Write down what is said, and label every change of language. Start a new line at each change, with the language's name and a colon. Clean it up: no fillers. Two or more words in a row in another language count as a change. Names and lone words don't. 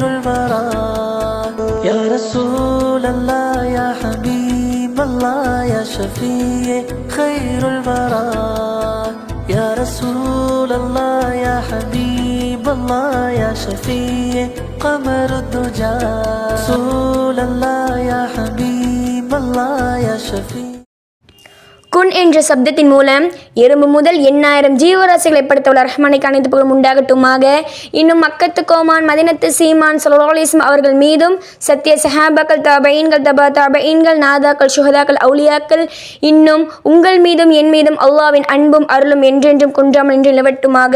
Arabic: البراء يا رسول الله يا حبيب الله يا شفيع خير البراء يا رسول الله يا حبيب الله يا شفيع قمر الدجى رسول الله يا حبيب الله يا شفيع.
Tamil: குன் என்ற சப்தத்தின் மூலம் எறும்பு முதல் 8000 ஜீவராசிகளை படைத்தவள் ரஹ்மானுக்கு அனைத்து புகழும் உண்டாகட்டுமாக. இன்னும் மக்கத்து கோமான் மதினத்து சீமான்
Arabic: صلى الله عليه وسلم
Tamil: அவர்கள் மீதும் சத்திய சஹாபாக்கள் தாபஈன்கள் தபா தாபஈன்கள் நாதாக்கள் சுஹதாக்கள் அவுலியாக்கள் இன்னும் உங்கள் மீதும் என் மீதும் அல்லாஹ்வின் அன்பும் அருளும் என்றென்றும் குன்றாமல் என்று நிலவட்டுமாக.